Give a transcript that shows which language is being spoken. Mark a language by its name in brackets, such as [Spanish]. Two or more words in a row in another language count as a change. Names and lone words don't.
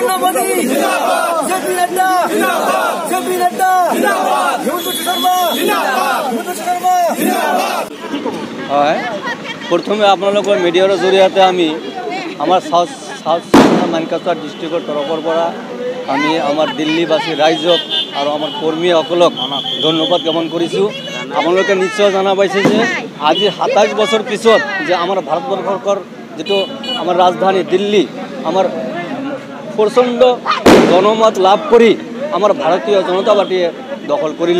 [Assamese] मोदी जेपी नड्डा जेपी नड्डा हिमंत शर्मा हिमंत शर्मा হয় প্রথমে আপোনালোকৰ মিডিয়াৰ জৰিয়তে আমি আমাৰ সাউথ মানকাছাৰ ডিষ্ট্ৰিক্টৰ তৰফৰ পৰা আমি আমাৰ দিল্লীবাসী ৰাইজক আৰু আমাৰ কৰ্মীসকলক ধন্যবাদ জ্ঞাপন কৰিছোঁ। আপোনালোকে নিশ্চয় জানা পাইছে যে আজি 27 বছৰ পিছত যে আমাৰ ভাৰতবৰ্ষৰ যেটো আমাৰ ৰাজধানী দিল্লী আমাৰ প্ৰচণ্ড জনমত লাভ কৰি আমাৰ ভাৰতীয় জনতা পাৰ্টিয়ে দখল কৰিলে।